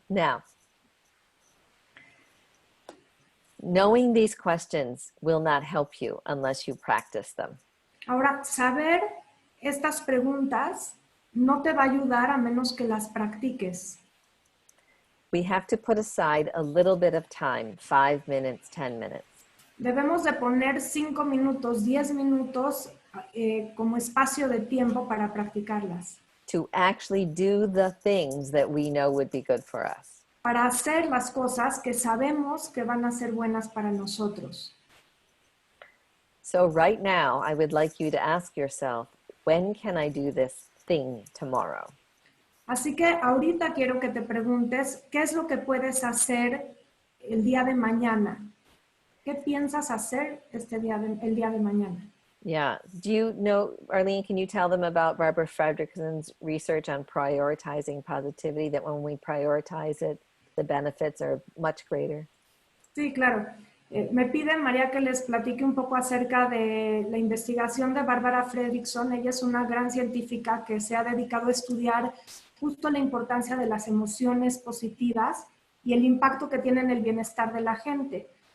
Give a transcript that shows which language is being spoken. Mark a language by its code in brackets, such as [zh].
[en] Now, knowing these questions will not help you unless you practice them. [es] Ahora, saber estas preguntas no te va a ayudar a menos que las practiques. [en] We have to put aside a little bit of time, 5 minutes, 10 minutes. [es] Debemos de poner 5 minutos, 10 minutos como espacio de tiempo para practicarlas. [en] To actually do the things that we know would be good for us. [es] Para hacer las cosas que sabemos que van a ser buenas para nosotros. [en] So right now, I would like you to ask yourself, when can I do this thing tomorrow? [es] Así que ahorita quiero que te preguntes, ¿qué es lo que puedes hacer el día de mañana? ¿Qué piensas hacer el día de mañana? [en] Yeah. Do you know, Arlene, can you tell them about Barbara Fredrickson's research on prioritizing positivity, that when we prioritize it, the benefits are much greater? [es] Sí, claro. Me piden, María, que les platique un poco acerca de la investigación de Barbara Fredrickson. Ella es una gran científica que se ha dedicado a estudiar justo la importancia de las emociones positivas y el impacto que tienen en el bienestar de la gente.